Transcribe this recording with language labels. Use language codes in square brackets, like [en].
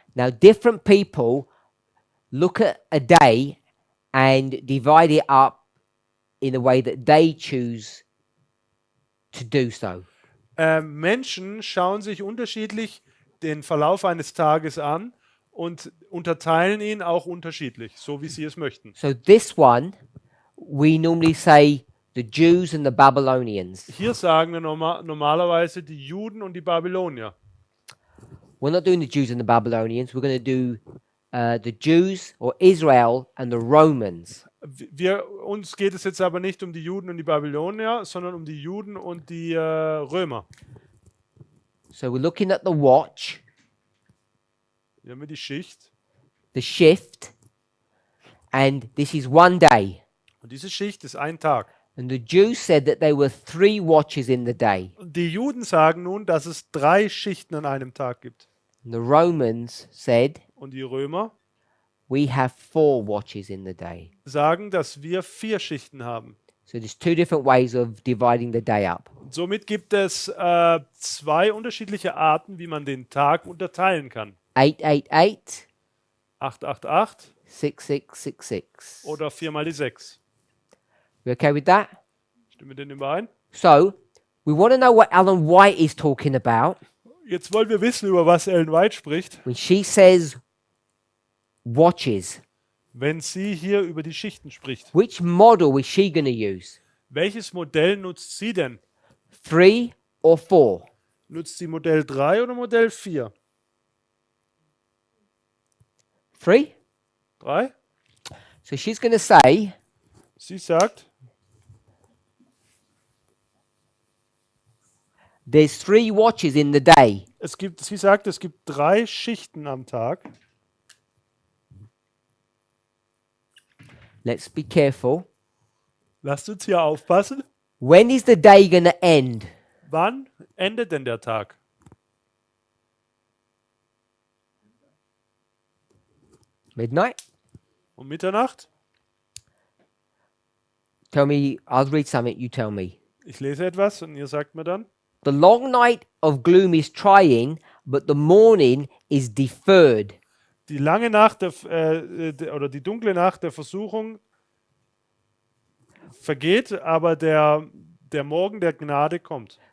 [en] Now, different people look at a day and divide it up in a way that they choose to do so. [de] Menschen schauen sich unterschiedlich den Verlauf eines Tages an und unterteilen ihn auch unterschiedlich, so wie sie es möchten. [en] So, this one, we normally say the Jews and the Babylonians. [de] Hier sagen wir normalerweise die Juden und die Babylonier. [en] We're not doing the Jews and the Babylonians. We're going to do the Jews or Israel and the Romans. [de] Uns geht es jetzt aber nicht um die Juden und die Babylonier, sondern um die Juden und die Römer. [en] So we're looking at the watch, [de] Hier haben wir die Schicht. [en] the shift, and this is one day. [de] Und diese Schicht ist ein Tag. [en] And the Jews said that there were 3 watches in the day. [de] Und die Juden sagen nun, dass es 3 Schichten an einem Tag gibt. [en] And the Romans said, [de] Und die Römer [en] we have 4 watches in the day. [de] sagen, dass wir 4 Schichten haben. [en] So there's 2 different ways of dividing the day up. [de] Und somit gibt es 2 unterschiedliche Arten, wie man den Tag unterteilen kann. [en] 888, [de] 888 [en] 6666. [de] oder 4 mal die 6. [en] We okay with that? [de] Stimmen wir denn überein? [en] So we want to know what Ellen White is talking about [de] Jetzt wollen wir wissen, über was Ellen White spricht, [en] when she says watches. [de] wenn sie hier über die Schichten spricht. [en] Which model is she going to use? [de] Welches Modell nutzt sie denn? [en] 3 or 4? [de] Nutzt sie Modell 3 oder Modell 4? [en] 3? [de] 3? [en] So she's going to say [de] Sie sagt, [en] there's 3 watches in the day. [de] sie sagt, es gibt 3 Schichten am Tag. [en] Let's be careful. [de] Lasst uns hier aufpassen. [en] When is the day going to end? [de] Wann endet denn der Tag? [en] Midnight? [de] Um Mitternacht? [en] Tell me, I'll read something, you tell me. [de] Ich lese etwas und ihr sagt mir dann. [en] The long night of gloom is trying, but the morning is deferred. [de] Die lange Nacht oder die dunkle Nacht der Versuchung vergeht, aber der Morgen der Gnade kommt.